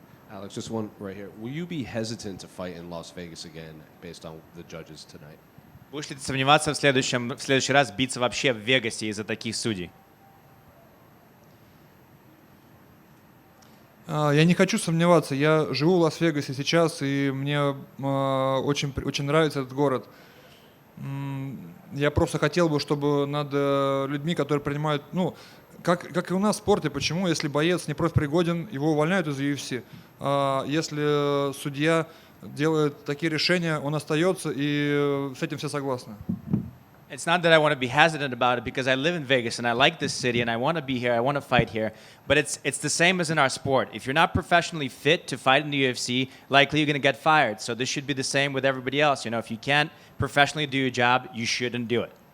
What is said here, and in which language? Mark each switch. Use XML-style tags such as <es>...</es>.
<en>Alex, just one right here. Will you be hesitant to fight in Las Vegas again based on the judges tonight?</en> <ru>Будешь ли ты сомневаться в следующий раз биться вообще в Вегасе из-за таких судей? Я не хочу сомневаться. Я живу в Лас-Вегасе сейчас, и мне очень нравится этот город. Я просто хотел бы, чтобы над людьми, которые принимают, ну, как и у нас в спорте, почему, если боец не профпригоден, его увольняют из UFC. Если судья делает такие решения, он остается, и с этим все согласны.</ru> <en>It's not that I want to be hesitant about it because I live in Vegas and I like this city and I want to be here, I want to fight here. But it's the same as in our sport. If you're not professionally fit to fight in the UFC, likely you're going to get fired. So this should be the same with everybody else. You know, if you can't professionally do your job, you shouldn't do it.</en>